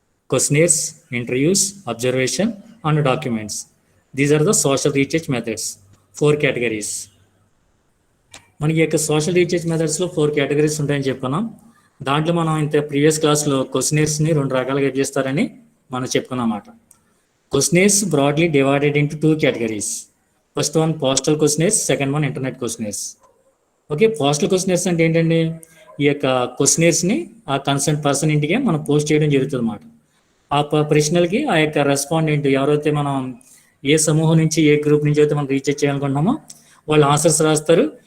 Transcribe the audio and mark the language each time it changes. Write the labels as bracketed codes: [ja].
[en] Questionnaires, interviews, observation and documents. These are the social research methods, 4 categories. [te] మనకి యొక్క social research మెథడ్స్లో 4 categories ఉంటాయని చెప్పుకున్నాం. దాంట్లో మనం ఇంత ప్రీవియస్ క్లాస్లో క్వశ్చనర్స్ని 2 రకాలుగా చేస్తారని మనం చెప్పుకున్నాం అన్నమాట. [en] Questionnaires broadly divided into 2 categories. First one postal questionnaires, second one internet questionnaires. [te] Okay, postal questionnaires అంటే ఏంటంటే ఈ యొక్క క్వశ్చనర్స్ని ఆ కన్సర్న్ పర్సన్ ఇంటికే మనం పోస్ట్ చేయడం జరుగుతుంది అన్నమాట. ఆ ప్రశ్నలకి ఆ యొక్క రెస్పాండెంట్ ఎవరైతే మనం ఏ సమూహం నుంచి ఏ గ్రూప్ నుంచి అయితే మనం రీఛార్జ్ చేయాలనుకుంటున్నామో వాళ్ళు ఆన్సర్స్ రాస్తారు.